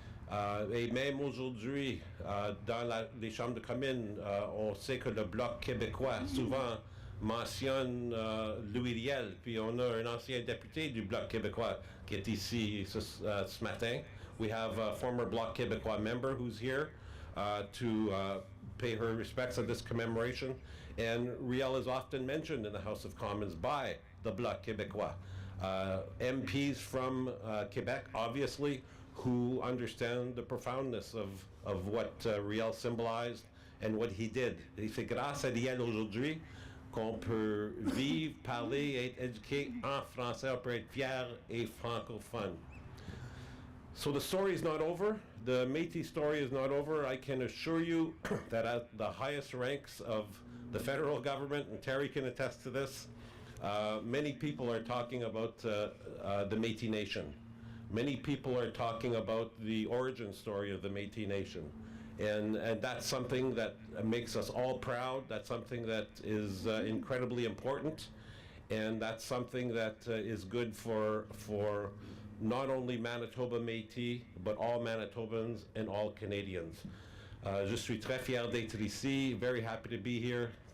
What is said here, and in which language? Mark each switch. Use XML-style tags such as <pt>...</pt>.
<fr>Et même aujourd'hui, dans les chambres de communes, on sait que le Bloc québécois souvent mentionne Louis Riel, puis on a un ancien député du Bloc québécois qui est ici ce matin.</fr> <en>We have a former Bloc québécois member who's here to pay her respects at this commemoration. And Riel is often mentioned in the House of Commons by the Bloc québécois. MPs from Quebec, obviously, who understand the profoundness of what Riel symbolized and what he did.</en> <fr>Et c'est grâce à Riel aujourd'hui qu'on peut vivre, parler et être éduqué en français, on peut être fier et francophone.</fr> <en>So the story is not over. The Métis story is not over. I can assure you that at the highest ranks of the federal government, and Terry can attest to this, many people are talking about the Métis Nation. Many people are talking about the origin story of the Métis Nation. And that's something that makes us all proud. That's something that is incredibly important. And that's something that is good for not only Manitoba Métis, but all Manitobans and all Canadians.</en> <fr>Je suis très fier d'être ici,</fr> <en>very happy to be here.</en>